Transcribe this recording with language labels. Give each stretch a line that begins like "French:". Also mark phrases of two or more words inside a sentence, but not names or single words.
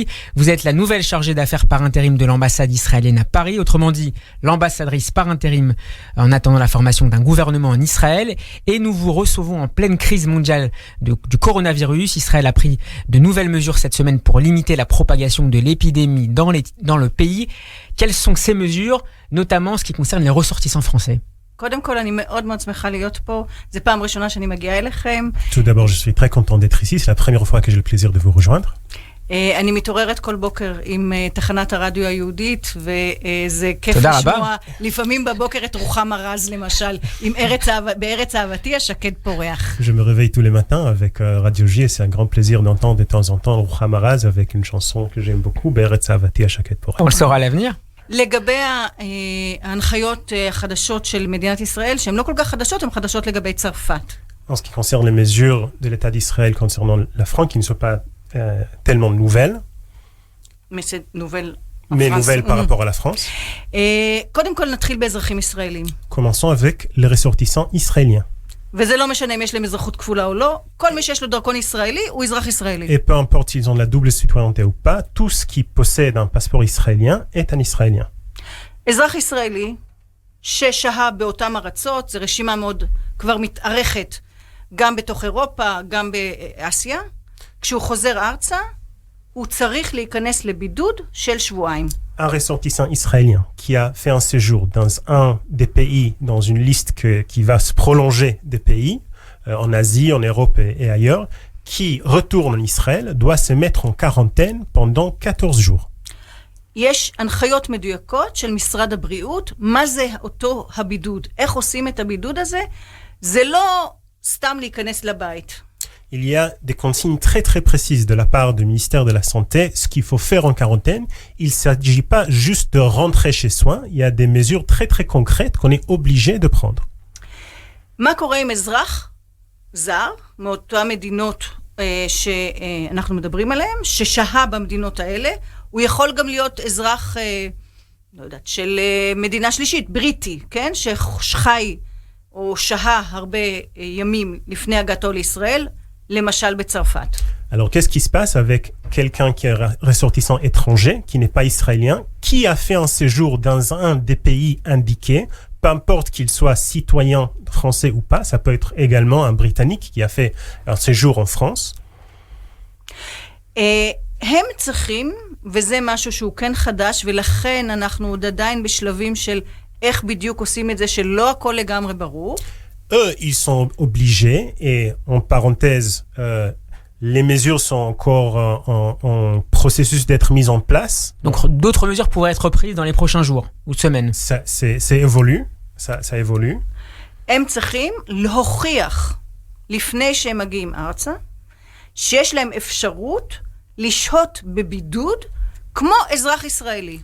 French: Vous êtes la nouvelle chargée d'affaires par intérim de l'ambassade israélienne à Paris, autrement dit l'ambassadrice par intérim en attendant la formation d'un gouvernement en Israël. Et nous vous recevons en pleine crise mondiale du coronavirus. Israël a pris de nouvelles mesures cette semaine pour limiter la propagation de l'épidémie dans le pays. Quelles sont ces mesures, notamment en ce qui concerne les ressortissants français ?
Hebrew: קודם כל, אני מאוד מאוד שמחה להיות פה. זו פעם ראשונה שאני מגיעה אליכם.
French: Tout d'abord, je suis très content d'être ici. C'est la première fois que j'ai le plaisir de vous rejoindre.
Hebrew: אני מתעוררת כל בוקר עם תחנת הרדיו היהודית, וזה כיף לשמוע לפעמים בבוקר את רוחמה רז, למשל, בארץ אהבתי השקד פורח.
French: Je me réveille tous les matins avec Radio J et c'est un grand plaisir d'entendre de temps en temps Ruchama Raz avec une chanson que j'aime beaucoup,
Hebrew: בארץ אהבתי השקד פורח.
French: On le saura à l'avenir.
Hebrew: לגבי ההנחיות החדשות של מדינת ישראל, שהן לא כל כך חדשות, הן חדשות לגבי צרפת.
French: En ce qui concerne les mesures de l'État d'Israël concernant la France, qui ne sont pas tellement nouvelles, mais c'est nouvelle mais nouvelles par rapport à la France.
Hebrew: קודם כל נתחיל באזרחים ישראלים.
French: Commençons avec les ressortissants israéliens.
Hebrew: וזה לא משנה אם יש להם אזרחות כפולה או לא, כל מי שיש לו דרכון ישראלי הוא אזרח ישראלי.
French: Et peu importe s'ils ont la double citoyenneté ou pas, tout ce qui possède un passeport israélien est un israélien.
Hebrew: אזרח ישראלי ששהה באותם ארצות, זו רשימה מאוד כבר מתארכת, גם בתוך אירופה, גם באסיה, כשהוא חוזר ארצה, הוא צריך להיכנס לבידוד של שבועיים.
French: Un ressortissant israélien qui a fait un séjour dans un des pays, dans une liste qui va se prolonger des pays, en Asie, en Europe et ailleurs, qui retourne en Israël, doit se mettre en quarantaine pendant 14 jours.
Hebrew: יש הנחיות מדויקות של משרד הבריאות, מה זה אותו הבידוד, איך עושים את הבידוד הזה, זה לא סתם להיכנס לבית.
French: Il y a des consignes très très précises de la part du ministère de la Santé, ce qu'il faut faire en quarantaine. Il ne s'agit pas juste de rentrer chez soi, il y a des mesures très très concrètes qu'on est obligé de prendre.
Hebrew: מה קורה עם אזרח זר, מאותן מדינות שאנחנו מדברים עליהן, ששהה במדינות האלה, הוא יכול גם להיות אזרח, לא יודעת, של מדינה שלישית, בריטי, כן? שחי או שהה הרבה ימים לפני הגעתו לישראל, למשל בצרפת.
French: Alors, qu'est-ce qui se passe avec quelqu'un qui est ressortissant étranger, qui n'est pas israélien, qui a fait un séjour dans un des pays indiqués, peu importe qu'il soit citoyen français ou pas, ça peut être également un Britannique qui a fait un séjour en France.
Hebrew: הם צריכים, וזה משהו שהוא כן חדש, ולכן אנחנו עוד עדיין בשלבים של איך בדיוק עושים את זה, שלא הכל לגמרי ברור.
French: Eux, ils sont obligés, et en parenthèse, les mesures sont encore en processus d'être mises en place. Donc d'autres mesures pourraient être prises dans les prochains jours ou semaines. Ça évolue, ça évolue.
Hebrew: הם צריכים להוכיח, לפני שהם מגיעים ארצה, שיש להם אפשרות לשהות בבידוד, כמו אזרח ישראלי.